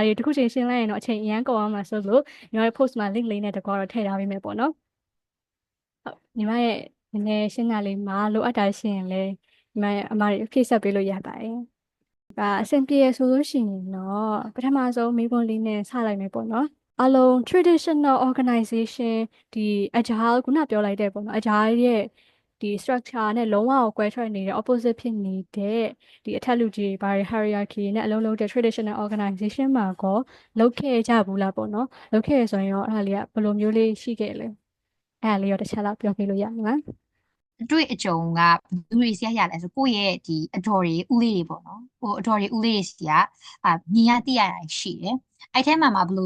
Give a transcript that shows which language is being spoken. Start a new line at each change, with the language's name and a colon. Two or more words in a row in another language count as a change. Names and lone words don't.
Burmese: တွေတစ်ခုချင်းရှင်းလိုက်ရင်တော့အချိန်အရန်ကုန်အောင်မှာဆိုလို့ညီမရဲ့ post မှာ link လေးနဲ့တကွာတော့ထည့်ထားပေးမယ်ပေါ့နော်ဟုတ်ညီမရဲ့နည်းနည်းရှင်းတာ လေးမှာလိုအပ်တာရှိရင်လည်းညီမရဲ့အမတွေဖြည့်ဆက်ပေးလို့ရပါတယ်အဆင်ပြေရဆိုလို့ရှိရင်တော့ပထမဆုံးမိဘလေးနဲ့စလိုက်မယ်ပေါ့နော်အလုံး
English: traditional organization
Burmese: ဒီ agile ခုနပြောလိုက်တဲ့ပေါ့နော် agile ရဲ့ဒီ structure နဲ့လုံးဝကိုကွဲထွက်နေတဲ့ opposite ဖြစ်နေတဲ့ဒီအထက်လူကြီးဘာတွေ hierarchy နဲ့အလုံးလုံးတဲ့
English: traditional organization
Burmese: မှာကောလုပ်ခဲ့ကြဘူးလားပေါ့နော်လုပ်ခဲ့ရဆိုရင်ရောအဲ့ဒါလေးကဘယ်လိုမျိုးလေးရှိခဲ့လဲအဲ့ဒါလေးရောတစ်ချက်လောက်ပြောပြလို့ရမလား အတွေ့အကြုံကဘယ်သူတွေစီရလဲဆိုကိုယ့်ရဲ့ဒီအတော်တွေဦးလေးတွေပေါ့နော်ဟိုအတော်တွေဦးလေးတွေစီကမြင်ရသိရတာရှိတယ်အဲ့ထဲမှာဘယ်လို